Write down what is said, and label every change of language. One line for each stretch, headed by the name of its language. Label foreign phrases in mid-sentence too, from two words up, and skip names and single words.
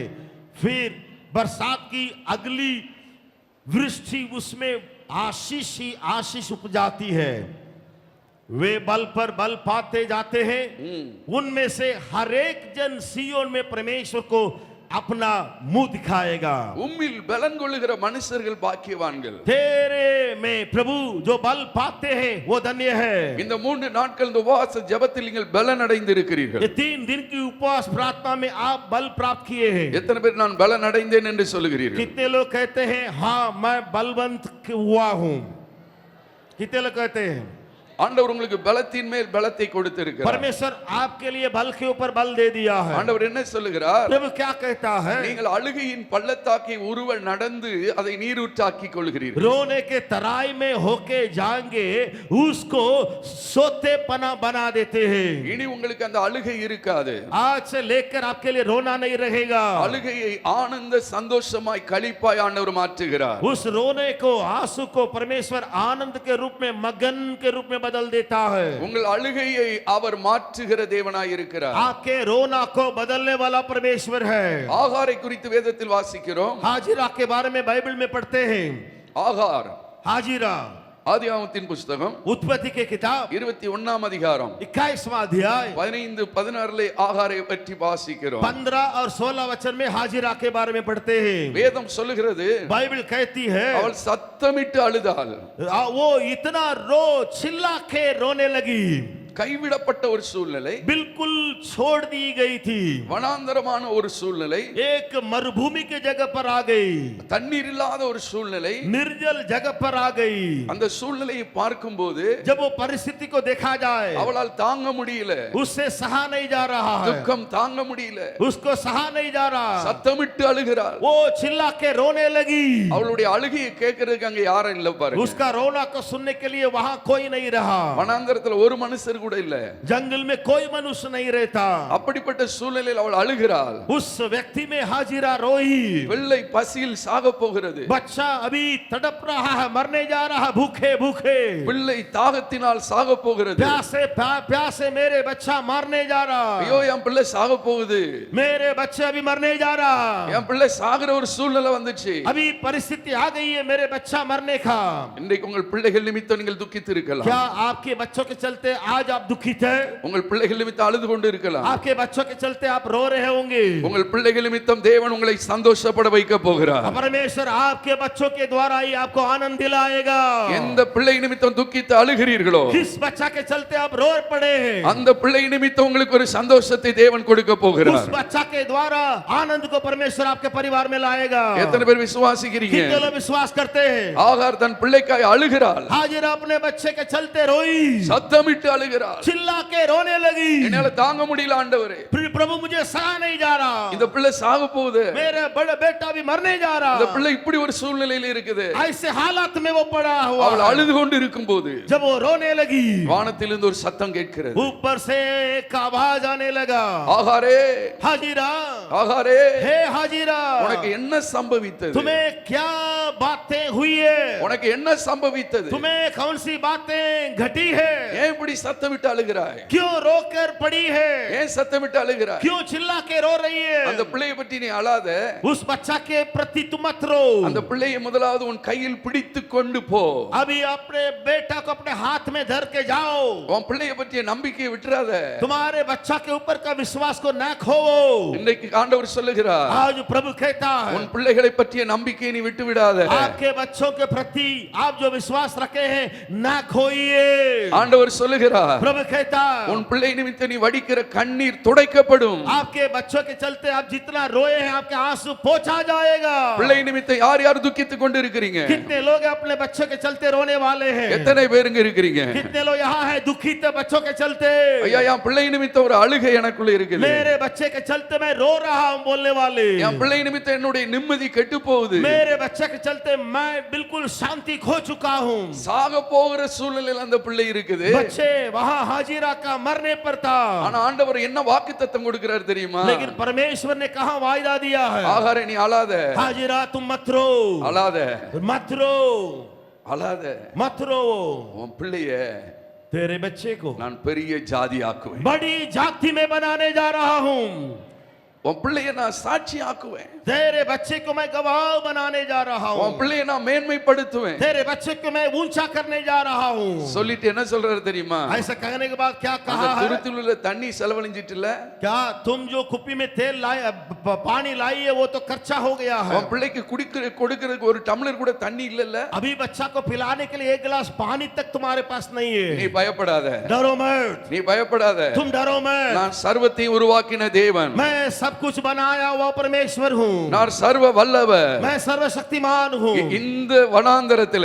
Hindi: फिर बरसात की अगली वृष्टि उसमें आशीष ही आशीष उपजाती है। वे बल पर बल पाते जाते हैं। उनमें से हर एक जन सियोन में परमेश्वर को अपना मुंह दिखाएगा।
Tamil: உம்மில் பலன் கொள்ளுகிற மனுஷர்கள் பாக்கியவான்கள்.
Hindi: तेरे में प्रभु जो बल पाते हैं वो धन्य है।
Tamil: இந்த 3 நாட்கள் இந்த உபவாச ஜெபத்தில் நீங்கள் பலன் அடைந்திருக்கிறீர்கள்.
Hindi: ये 3 दिन की उपवास प्रार्थना में आप बल प्राप्त किए हैं।
Tamil: எத்தனை பேர் நான் பலன் அடைந்தேன் என்று சொல்லுகிறீர்கள்?
Hindi: कितने लोग कहते हैं हाँ मैं बलवंत हुआ हूं? कितने लोग कहते हैं?
Tamil: ஆண்டவர் உங்களுக்கு பலத்தின் மேல் பலத்தை கொடுத்திருக்கிறார்.
Hindi: परमेश्वर आपके लिए बल के ऊपर बल दे दिया है।
Tamil: ஆண்டவர் என்ன சொல்லுகிறார்?
Hindi: प्रभु क्या कहता है?
Tamil: நீங்கள் அழுகையின் பள்ளத்தாக்கை உருவ நடந்து அதை நீரூற்றாக்கிக் கொள்கிறீர்கள்.
Hindi: रोने के तराई में होके जाएंगे उसको सोतेपना बना देते हैं।
Tamil: இனி உங்களுக்கு அந்த அழுகை இருக்காது.
Hindi: आज से लेकर आपके लिए रोना नहीं रहेगा।
Tamil: அழுகையை ஆனந்த சந்தோஷமாய் களிப்பாய் ஆண்டவர் மாற்றுகிறார்.
Hindi: उस रोने को आंसू को परमेश्वर आनंद के रूप में मगन के रूप में बदल देता है।
Tamil: உங்கள் அழுகையை அவர் மாற்றுகிற தேவனாய் இருக்கிறார்.
Hindi: आपके रोना को बदलने वाला परमेश्वर है।
Tamil: ஆகாரை குறித்து வேதத்தில் வாசிக்கிறோம்.
Hindi: हाजिरा के बारे में बाइबल में पढ़ते हैं।
Tamil: ஆகார்
Hindi: हाजिरा
Tamil: ஆதியாகமத்தின் புஸ்தகம்
Hindi: उत्पत्ति के किताब
Tamil: 21ஆம் அதிகாரம்
Hindi: 21वां अध्याय
Tamil: 15-16 ஆகாரை பற்றி வாசிக்கிறோம்.
Hindi: 15 और 16 वचन में हाजिरा के बारे में पढ़ते हैं.
Tamil: வேதம் சொல்லுகிறது,
Hindi: बाइबल कहती है
Tamil: அவள் சத்தமிட்டு அழுதாள்.
Hindi: वो इतना रो चिल्ला के रोने लगी.
Tamil: கைவிடப்பட்ட ஒரு சூழ்நிலை,
Hindi: बिल्कुल छोड़ दी गई थी.
Tamil: வனாந்தரமான ஒரு சூழ்நிலை,
Hindi: एक मरुभूमि के जगह पर आ गई.
Tamil: தண்ணீர் இல்லாத ஒரு சூழ்நிலை.
Hindi: निर्जल जगह पर आ गई.
Tamil: அந்த சூழ்நிலையை பார்க்கும்போது
Hindi: जब वो परिस्थिति को देखा जाए,
Tamil: அவளால் தாங்க முடியல.
Hindi: उससे सहा नहीं जा रहा है.
Tamil: துக்கம் தாங்க முடியல.
Hindi: उसको सहा नहीं जा रहा.
Tamil: சத்தமிட்டு அழுகிறாள்.
Hindi: वो चिल्ला के रोने लगी.
Tamil: அவளுடைய அழுகையை கேட்கறதுக்கு அங்க யாரும் இல்ல பாருங்க.
Hindi: उसका रोना को सुनने के लिए वहां कोई नहीं रहा.
Tamil: வனாந்தரத்துல ஒரு மனுஷர் கூட இல்ல.
Hindi: जंगल में कोई मनुष्य नहीं रहता.
Tamil: அப்படிப்பட்ட சூழ்நிலையில் அவள் அழுகிறாள்.
Hindi: उस व्यक्ति में हाजिरा रोई.
Tamil: பிள்ளை பசியில் சாக போகிறது.
Hindi: बच्चा अभी तड़प रहा है, मरने जा रहा है, भूखे भूखे.
Tamil: பிள்ளை தாகத்தினால் சாக போகிறது.
Hindi: प्यासे प्यासे मेरे बच्चा मरने जा रहा.
Tamil: ஐயோ என் பிள்ளை சாக போகுது.
Hindi: मेरे बच्चे अभी मरने जा रहा.
Tamil: என் பிள்ளை சாகிற ஒரு சூழ்நிலை வந்துச்சு.
Hindi: अभी परिस्थिति आ गई है मेरे बच्चा मरने का.
Tamil: இன்றைக்கு உங்கள் பிள்ளைகள் நிமித்தம் நீங்கள் துக்கித்து இருக்கலாம்.
Hindi: क्या आपके बच्चों के चलते आज आप दुखित है?
Tamil: உங்கள் பிள்ளைகள் நிமித்தம் அழுது கொண்டு இருக்கலாம்.
Hindi: आपके बच्चों के चलते आप रो रहे होंगे.
Tamil: உங்கள் பிள்ளைகள் நிமித்தம் தேவன் உங்களை சந்தோஷப்பட வைக்க போகிறார்.
Hindi: परमेश्वर आपके बच्चों के द्वारा ही आपको आनंद दिलाएगा.
Tamil: எந்த பிள்ளை நிமித்தம் துக்கித்து அழுகிறீர்களோ,
Hindi: किस बच्चा के चलते आप रो पड़े हैं,
Tamil: அந்த பிள்ளை நிமித்தம் உங்களுக்கு ஒரு சந்தோஷத்தை தேவன் கொடுக்க
Hindi: उस
Tamil: போகிறார்.
Hindi: बच्चा के द्वारा आनंद को परमेश्वर आपके परिवार में लाएगा.
Tamil: எத்தனை பேர் விசுவாசிக்கிறீங்க?
Hindi: कितने लोग विश्वास करते हैं?
Tamil: ஆகார் தன் பிள்ளைக்காய் அழுகிறாள்.
Hindi: हाजिरा अपने बच्चे के चलते रोई,
Tamil: சத்தமிட்டு அழுகிறாள்.
Hindi: चिल्ला के रोने लगी.
Tamil: என்னால தாங்க முடியல ஆண்டவரே,
Hindi: प्रभु मुझे सहा नहीं जा रहा.
Tamil: இந்த பிள்ளை சாக போகுது.
Hindi: मेरा बड़ा बेटा भी मरने जा
Tamil: இந்த
Hindi: रहा.
Tamil: பிள்ளை இப்படி ஒரு சூழ்நிலையில இருக்குது.
Hindi: ऐसे हालात में वो पड़ा हुआ.
Tamil: அவள் அழுது கொண்டு இருக்கும்போது
Hindi: जब वो रोने लगी,
Tamil: வானத்திலிருந்து ஒரு சத்தம் கேட்கிறது.
Hindi: ऊपर से एक आवाज आने लगा,
Tamil: ஆகாரே,
Hindi: हाजिरा,
Tamil: ஆகாரே,
Hindi: हे हाजिरा,
Tamil: உனக்கு என்ன சம்பவித்தது?
Hindi: तुम्हें क्या बातें हुई है?
Tamil: உனக்கு என்ன சம்பவித்தது?
Hindi: तुम्हें कौन सी बातें घटी है?
Tamil: ஏன் இப்படி சத்தமிட்டு அழுகிறாய்?
Hindi: क्यों रोकर पड़ी है?
Tamil: ஏன் சத்தமிட்டு அழுகிறாய்?
Hindi: क्यों चिल्ला के रो रही है?
Tamil: அந்த பிள்ளையை பற்றி நீ அழாத.
Hindi: उस बच्चा के प्रति तुम मत रो.
Tamil: அந்த பிள்ளையை முதலாவது உன் கையில் பிடித்து கொண்டு போ.
Hindi: अभी अपने बेटा को अपने हाथ में धर के जाओ.
Tamil: உன் பிள்ளையை பற்றிய நம்பிக்கையை விட்டுறாத.
Hindi: तुम्हारे बच्चा के ऊपर का विश्वास को न खोओ.
Tamil: இன்னைக்கு ஆண்டவர் சொல்லுகிறார்,
Hindi: आज प्रभु कहता है,
Tamil: உன் பிள்ளைகளை பற்றிய நம்பிக்கையை நீ விட்டு விடாத.
Hindi: आपके बच्चों के प्रति आप जो विश्वास रखे हैं न खोइए.
Tamil: ஆண்டவர் சொல்லுகிறார்,
Hindi: प्रभु कहता है,
Tamil: உன் பிள்ளை நிமித்தம் நீ வடிக்கிற கண்ணீர் துடைக்கப்படும்.
Hindi: आपके बच्चों के चलते आप जितना रोए हैं आपके आंसू पोंछा जाएगा.
Tamil: பிள்ளை நிமித்தம் யார் யார் துக்கித்துக் கொண்டு இருக்கிறீங்க?
Hindi: कितने लोग अपने बच्चों के चलते रोने वाले हैं?
Tamil: எத்தனை பேருங்க இருக்கிறீங்க?
Hindi: कितने लोग यहाँ हैं दुखित बच्चों के चलते?
Tamil: ஐயா, என் பிள்ளை நிமித்தம் ஒரு அழுகை எனக்குள்ள இருக்குது.
Hindi: मेरे बच्चे के चलते मैं रो रहा हूँ बोलने वाले.
Tamil: என் பிள்ளை நிமித்தம் என்னுடைய நிம்மதி கெட்டு போகுது.
Hindi: मेरे बच्चे के चलते मैं बिल्कुल शांति खो चुका हूँ.
Tamil: சாக போகிற சூழ்நிலையில் அந்த பிள்ளை இருக்குது.
Hindi: बच्चे वहाँ हाजिरा का मरने पर था.
Tamil: ஆனா ஆண்டவர் என்ன வாக்குத்தத்தம் கொடுக்கிறார் தெரியுமா?
Hindi: लेकिन परमेश्वर ने कहा वायदा दिया है,
Tamil: ஆகாரே நீ அழாத,
Hindi: हाजिरा तुम मत रो,
Tamil: அழாத,
Hindi: मत रो,
Tamil: அழாத.
Hindi: मत रो.
Tamil: உன் பிள்ளைய
Hindi: तेरे बच्चे को
Tamil: நான் பெரிய ஜாதி ஆக்குவேன்.
Hindi: बड़ी जाति में बनाने जा रहा हूँ.
Tamil: உன் பிள்ளைய நான் சாட்சி ஆக்குவேன்.
Hindi: तेरे बच्चे को मैं गवाह बनाने जा रहा
Tamil: உன்
Hindi: हूँ.
Tamil: பிள்ளைய நான் மேன்மைப்படுத்துவேன்.
Hindi: तेरे बच्चे को मैं ऊंचा करने जा रहा हूँ.
Tamil: சொல்லிட்டு என்ன சொல்றாரு தெரியுமா?
Hindi: ऐसा कहने के बाद क्या
Tamil: அந்த
Hindi: कहा है?
Tamil: துருத்தில உள்ள தண்ணி செலவழிஞ்சிட்டுல,
Hindi: क्या तुम जो कुप्पी में तेल लाए पानी लाई है वो तो कच्चा हो गया है.
Tamil: உன் பிள்ளைக்கு கொடுக்கிறதுக்கு ஒரு டம்ளர் கூட தண்ணி இல்லல்ல.
Hindi: अभी बच्चा को पिलाने के लिए एक गिलास पानी तक तुम्हारे पास नहीं
Tamil: நீ
Hindi: है.
Tamil: பயப்படாத,
Hindi: डरो मत,
Tamil: நீ பயப்படாத.
Hindi: तुम डरो मत.
Tamil: நான் சர்வத்தையும் உருவாக்கின தேவன்.
Hindi: मैं सब कुछ बनाया हुआ परमेश्वर हूँ.
Tamil: நான் சர்வ வல்லவர்.
Hindi: मैं सर्वशक्तिमान हूँ.
Tamil: இந்த வனாந்தரத்திலே